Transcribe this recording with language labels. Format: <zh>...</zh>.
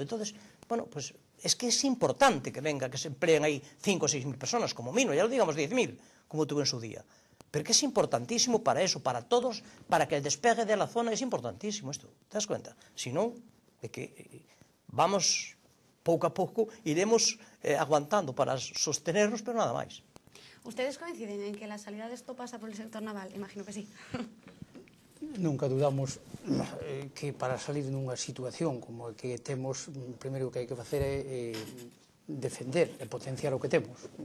<es>Entonces, bueno, pues es que es importante que venga, que se empleen ahí 5 o 6 mil personas, como mínimo, ya lo digamos 10.000, como tuvo en su día. Pero que es importantísimo para eso, para todos, para que el despegue de la zona es importantísimo esto, ¿te das cuenta? Si no, de que vamos</es> <gl>pouco a pouco,</gl> <es>iremos aguantando para sostenernos, pero nada máis. ¿Ustedes coinciden en que la salida de esto pasa por el sector naval? Imagino que sí.</es> <gl>Nunca dudamos que para salir nunha situación como a que temos, primeiro que hai que facer é defender e potenciar o que temos.</gl>